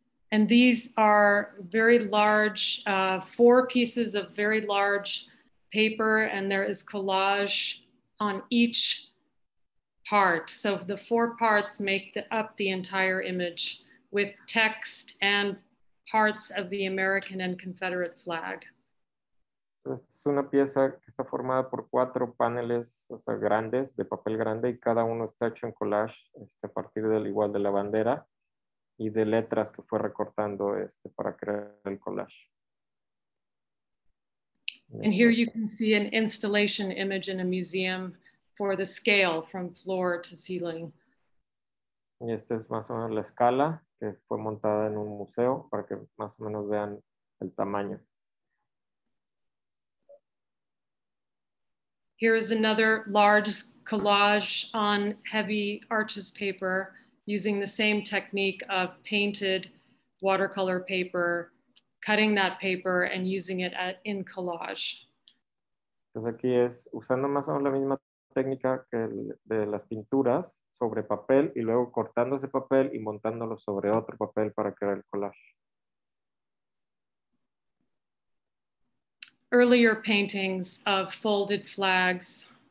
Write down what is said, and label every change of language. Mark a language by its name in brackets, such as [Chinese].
[English] And these are very large, 4 pieces of very large paper, and there is collage on each part. So the 4 parts make up the entire image with text and parts of the American and Confederate flag. [Spanish] Es una pieza que está formada por 4 paneles, o sea, grandes, de papel grande, y cada uno está hecho en collage a partir del igual de la bandera y de letras que fue recortando para crear el collage. [English] And here you can see an installation image in a museum for the scale from floor to ceiling. [Spanish] Y esta es más o menos la escala que fue montada en un museo para que más o menos vean el tamaño. [English] Here is another large collage on heavy arches paper using the same technique of painted watercolor paper, cutting that paper and using it in collage. [Spanish] Entonces aquí es usando más o menos la misma técnica que de las pinturas sobre papel y luego cortando ese papel y montándolo sobre otro papel para crear el collage. [English] Earlier paintings of folded flags.